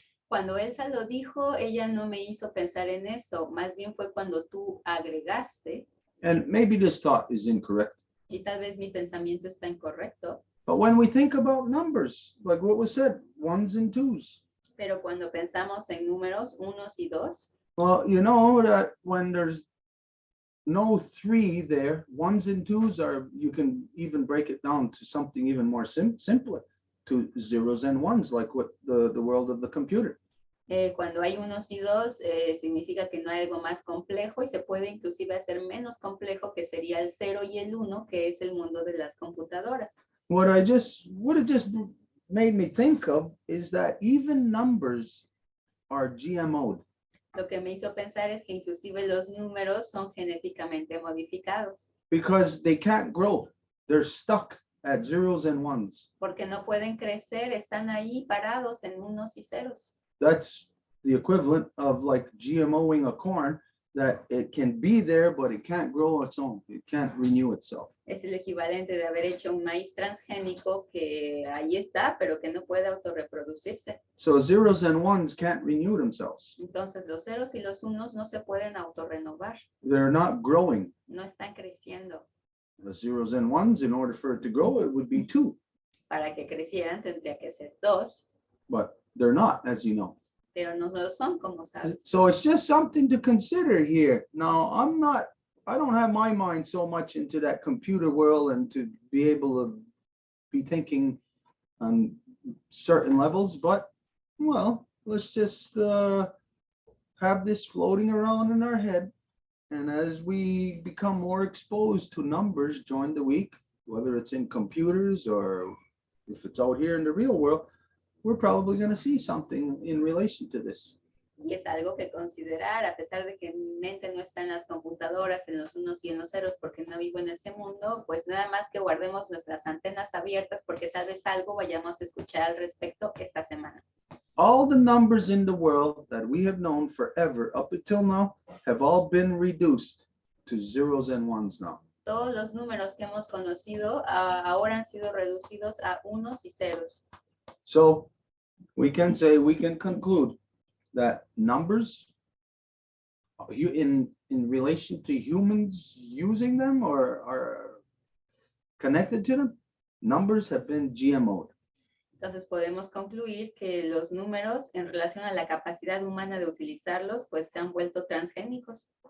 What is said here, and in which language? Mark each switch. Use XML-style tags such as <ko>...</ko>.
<es>Cuando Elsa lo dijo, ella no me hizo pensar en eso, más bien fue cuando tú agregaste.</es> <en>And maybe this thought is incorrect.</en> <es>Y tal vez mi pensamiento está incorrecto.</es> <en>But when we think about numbers, like what was said, 1s and 2s.</en> <es>Pero cuando pensamos en números 1 y 2,</es> <en>Well, you know that when there's no 3 there, 1s and 2s are, you can even break it down to something even more simpler, to 0s and 1s, like what the world of the computer.</en> <es>Cuando hay unos y dos, significa que no hay algo más complejo y se puede inclusive hacer menos complejo, que sería el 0 y el 1, que es el mundo de las computadoras.</es> <en>What it just made me think of is that even numbers are GMO'd.</en> <es>Lo que me hizo pensar es que inclusive los números son genéticamente modificados,</es> <en>Because they can't grow. They're stuck at zeros and ones.</en> <es>porque no pueden crecer, están ahí parados en unos y ceros.</es> <en>That's the equivalent of like GMOing a corn, that it can be there, but it can't grow its own. It can't renew itself.</en> <es>Es el equivalente de haber hecho un maíz transgénico que ahí está, pero que no puede autorreproducirse.</es> <en>So zeros and ones can't renew themselves.</en> <es>Entonces los ceros y los unos no se pueden autorrenovar,</es> <en>They're not growing.</en> <es>no están creciendo.</es> <en>The zeros and ones, in order for it to grow, it would be 2,</en> <es>Para que crecieran tendría que ser 2,</es> <en>but they're not, as you know.</en> <es>pero no lo son, como sabes.</es> <en>So it's just something to consider here. Now, I don't have my mind so much into that computer world and to be able to be thinking on certain levels, but, well, let's just have this floating around in our head. And as we become more exposed to numbers during the week, whether it's in computers or if it's out here in the real world, we're probably going to see something in relation to this.</en> <es>Y es algo que considerar, a pesar de que mi mente no está en las computadoras, en los unos y en los ceros, porque no vivo en ese mundo, pues nada más que guardemos nuestras antenas abiertas, porque tal vez algo vayamos a escuchar al respecto esta semana.</es> <en>All the numbers in the world that we have known forever up until now have all been reduced to zeros and ones now.</en> <es>Todos los números que hemos conocido ahora han sido reducidos a unos y ceros.</es> <en>So we can say, we can conclude that numbers in relation to humans using them or are connected to them, numbers have been GMO'd.</en> <es>Entonces podemos concluir que los números en relación a la capacidad humana de utilizarlos, pues se han vuelto transgénicos.</es>